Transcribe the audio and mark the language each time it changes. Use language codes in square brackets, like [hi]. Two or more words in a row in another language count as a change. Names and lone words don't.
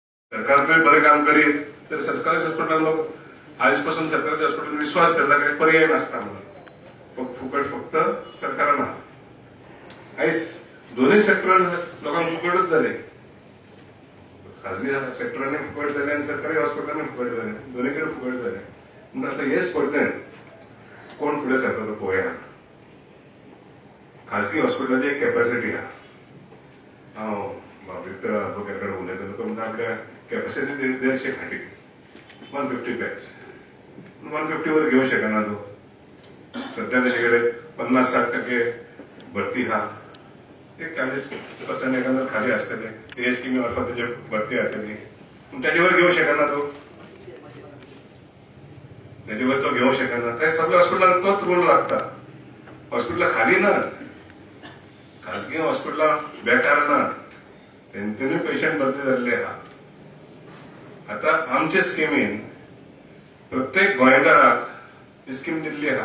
[kok] सरकार तरी बरे काम करीत तर सरकारी हॉस्पिटल लोक आजपासून सरकारी हॉस्पिटल विश्वास धरला की पर्याय नसता म्हणून फुकट फक्त सरकारांना आयज दोन्ही सेक्टर लोकांना फुकटच झाले. खाजगी सेक्टरांनी फुकट झाले आणि सरकारी हॉस्पिटलांनी फुकट झाले, दोन्हीकडे फुकट झाले. म्हणजे आता हेच पडते कोण फुडें सरता तो पळोवया. खाजगी हॉस्पिटलाची एक कॅपॅसिटी हा विक्टर आडवोकेटकडे उलयताना तो म्हणटा आपल्या कॅपॅसिटी 150 खाटी 150 बॅड्स 150 वर घेऊ शकना तो. सध्या त्याच्याकडे 50-60% भरती हा एक 40% एकंदर खाली असतले ते स्कीमी मार्फत त्याची भरती जातली. त्याच्यावर घेऊ शकना तो, त्याच्यावर तो घेऊ शकना. त्या सगळ्या हॉस्पिटलांना तोच रूल लागता. हॉस्पिटल खाली ना, खाजगी हॉस्पिटल बेकार ना, त्यांनी पेशंट भरती जाल्ले हा. आता आमच्या स्किमीन प्रत्येक गोंयकाराक ही स्कीम दिल्ली हा.